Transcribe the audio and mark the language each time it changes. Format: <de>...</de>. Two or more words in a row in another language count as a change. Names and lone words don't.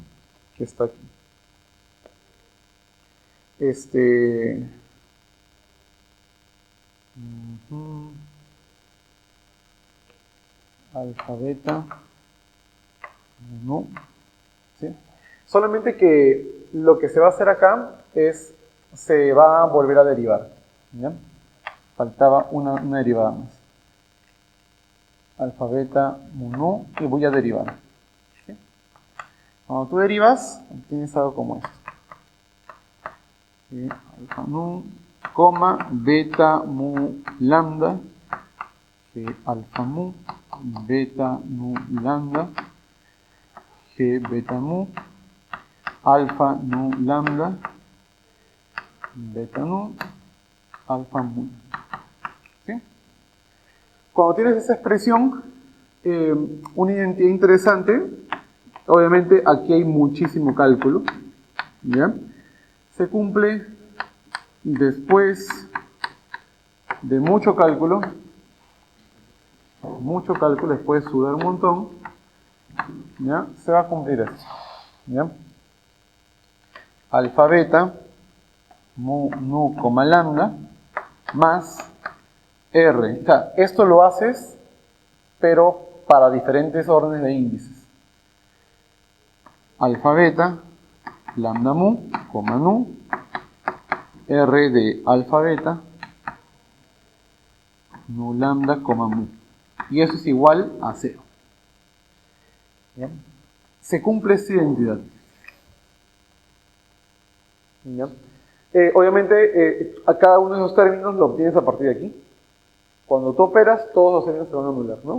<es>Que está aquí. Alfa, beta, no, ¿sí? Solamente que lo que se va a hacer acá es, se va a volver a derivar, ¿ya? Faltaba una derivada más. Alfa, beta, mu, nu, y voy a derivar, ¿sí? Cuando tú derivas, tienes algo como esto. ¿Sí? Alfa, nu, coma, beta, mu, lambda, G alfa mu, beta nu lambda, G beta mu, alfa nu lambda, beta nu, alfa mu. ¿Sí? Cuando tienes esa expresión, una identidad interesante, obviamente aquí hay muchísimo cálculo, ¿ya? Se cumple después de mucho cálculo, después de sudar un montón, ¿ya? Se va a cumplir esto, ¿ya? Alfa beta, mu, nu, coma lambda, más R. O sea, esto lo haces, pero para diferentes órdenes de índices. Alfa beta, lambda mu, coma nu, R de alfa beta, nu lambda, coma mu. Y eso es igual a 0. ¿Ya? Se cumple esta identidad. ¿Ya? Obviamente, a cada uno de esos términos lo obtienes a partir de aquí. Cuando tú operas, todos los términos se van a anular, ¿no?</es>